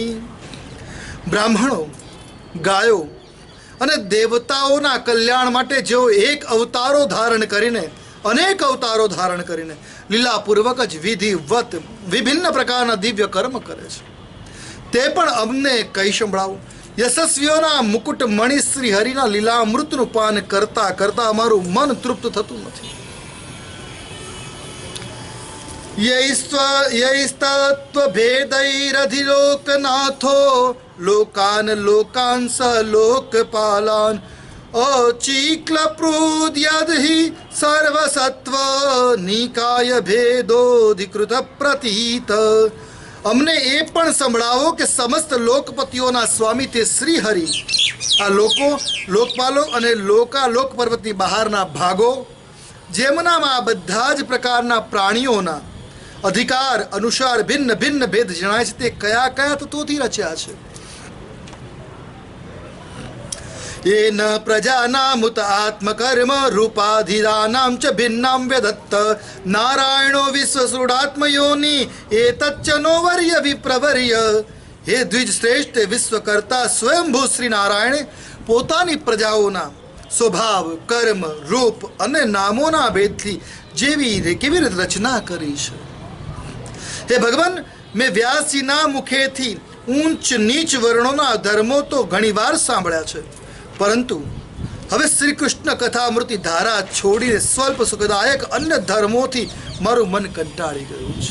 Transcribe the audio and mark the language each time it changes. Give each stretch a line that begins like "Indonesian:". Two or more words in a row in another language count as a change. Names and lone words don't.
Gujarati: બ્રાહ્મણો, ગાયો અને દેવતાઓના કલ્યાણ માટે જેઓ એક અવતારો ધારણ કરીને અનેક અવતારો ધારણ કરીને લીલાપૂર્વક જ વિધિવત વિભિન્ન પ્રકારના દિવ્ય કર્મ કરે છે, તે પણ અમને કહી સંભળાવો. યશસ્વીઓના મુકુટ મણિ શ્રી હરિના લીલામૃતનું પાન કરતા કરતા અમારું મન તૃપ્ત થતું નથી.
Sanskrit: यैस्तत्त्वभेदैरधिलोकनाथो लोकान् लोकान् स लोकपालान् अचीक्लप्रोद्यद्धि सर्वसत्त्व निकाय भेदोधिकृत प्रतीत.
Gujarati: અમને એ પણ સંભળાવો કે સમસ્ત લોકપતિઓના સ્વામી તે શ્રી હરિ આ લોકપાલો અને લોકાલોક પર્વતની બહારના ભાગો જેમનામાં આ બધા જ પ્રકારના પ્રાણીઓના અધિકાર અનુસાર ભિન્ન ભિન્ન ભેદ જણાય છે તે કયા કયા તત્વોથી રચ્યા છે.
Sanskrit: येन प्रजानामुत आत्मकर्म रूपाधिरानां च भिन्नां व्यदत्त नारायणो विश्वसृडात्मयोनि एतच्च नो वर्य विप्रवर्य.
Gujarati: हे દ્વિજ શ્રેષ્ઠ વિશ્વકર્તા સ્વયંભૂ શ્રી નારાયણે પોતાની પ્રજાઓના સ્વભાવ કર્મ રૂપ અને નામોના ભેદથી કેવી રીતે રચના કરી છે. હે ભગવાન, મેં વ્યાસજીના મુખેથી ઊંચ નીચ વર્ણોના ધર્મો તો ઘણીવાર સાંભળ્યા છે, પરંતુ હવે શ્રી કૃષ્ણ કથામૃતિ ધારા છોડીને સ્વલ્પ સુખદાયક અન્ય ધર્મોથી મારું મન કંટાળી ગયું છે.